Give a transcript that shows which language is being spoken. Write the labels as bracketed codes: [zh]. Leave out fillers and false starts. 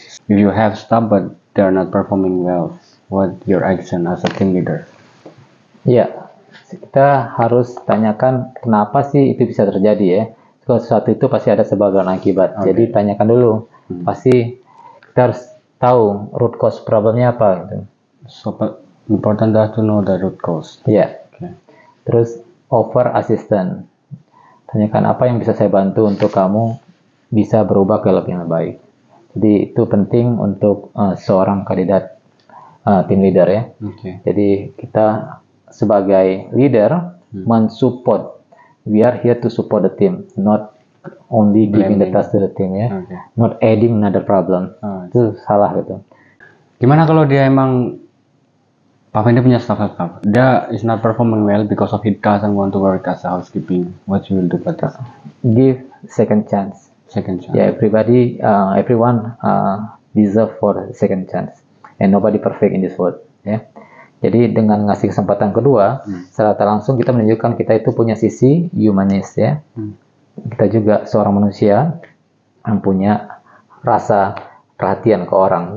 [en] If you have staff but they are not performing well, what your action as a team leader? [id] Iya, kita harus tanyakan kenapa sih itu bisa terjadi ya. Kalau sesuatu itu pasti ada sebab dan akibat. Jadi tanyakan dulu. Pasti kita harus tahu root cause problemnya apa gitu. [en] So important to know the root cause. [id] Iya. Terus offer assistance. Tanyakan apa yang bisa saya bantu untuk kamu bisa berubah ke lebih baik. Jadi itu penting untuk seorang kandidat team leader ya. Jadi kita sebagai leader mensupport. [en] We are here to support the team, not only giving the task to the team ya. Not adding another problem. [id] Itu salah gitu. Gimana kalau dia emang Pak Fendi punya staff, dia [en] is not performing well because of he doesn't want to work as a housekeeping. What you will do for that? Give second chance. Second chance. Yeah, everyone deserve for second chance, and nobody perfect in this world. [id] Ya. Jadi dengan ngasih kesempatan kedua, secara tak langsung kita menunjukkan kita itu punya sisi humanis ya. Kita juga seorang manusia yang punya rasa perhatian ke orang.